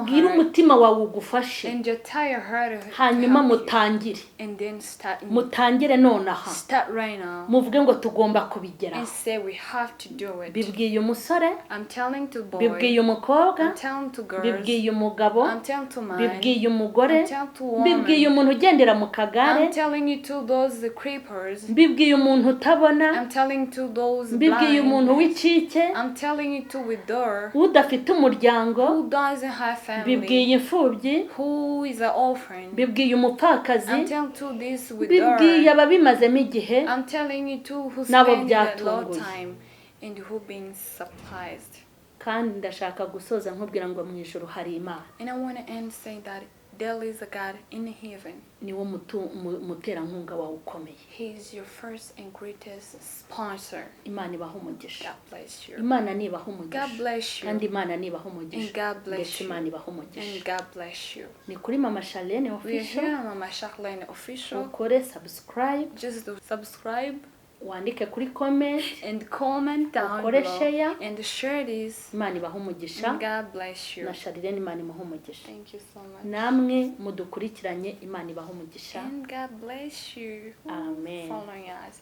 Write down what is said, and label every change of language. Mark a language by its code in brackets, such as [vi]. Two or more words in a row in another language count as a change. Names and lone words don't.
[rw] ubwire [en] heart [rw] umutima wawe ugufashe, [en] and just tell your heart to [rw] hanyuma [en] help you. [rw] mutangire. [en] And then [rw] Mutangire nonaha, [en] start right now [rw] muvuge ngo tugomba [en] and [rw] kubigeraho. [en] say we have to do it. [rw] Bibwiye umusore, [en] I'm telling to boys, [rw] bibwiye umukobwa, [en] I'm telling to girls, [rw] bibwiye umugabo, [en] I'm telling to man, [rw] bibwiye umugore, [en] I'm telling to woman, [rw] bibwiye umuntu ugendera mu kagare, [en] I'm telling you to those creepers, [rw] bibwiye umuntu utabona, [en] I'm telling to those [rw] bibwiye umuntu [en] blind, [rw] w'icike, [en] I'm telling you to withdraw, [rw] udafite umuryango, [en] who doesn't have family, [rw] bibwiye imfubyi, [en] who is an orphan, [rw] bibwiye umupfakazi, [en] I'm telling to this withdraw, [rw] bibwiye ababimazemo igihe, [en] I'm telling you to who [rw] Nabo [en] spend a lot [rw] byatunguye. [en] time and who being surprised. [rw] kandi ndashaka gusoza nkubwira ngo mu ijuru hari Imana. [en] And I want to end saying that there is a God in heaven. [rw] Niwo muterankunga wawe ukomeye. [en] He is your first and greatest sponsor. [rw] Imana ibaha umugisha. [en] God bless you. [rw] Imana nibaha umugisha. [en] God bless you. [rw] Kandi Imana nibaha umugisha. [en] And God bless [rw] Ndetse [en] you. [rw] Imana ibaha umugisha. [en] And God bless you. [rw] Ni kuri Mama Charlene [en] We are official. here on M.Charlene official. [rw] Ukore subscribe, [en] Just do subscribe, [rw] wandike kuri comment [en] and comment down [rw] ukore [en] below [rw] share [en] and share this. [rw] Imana ibahe umugisha [en] And God bless you. [rw] na Charlene Imana imuhe umugisha [en] Thank you so much. [rw] namwe mudukurikiranye Imana ibahe umugisha [en] And God bless you. Amen. Following us.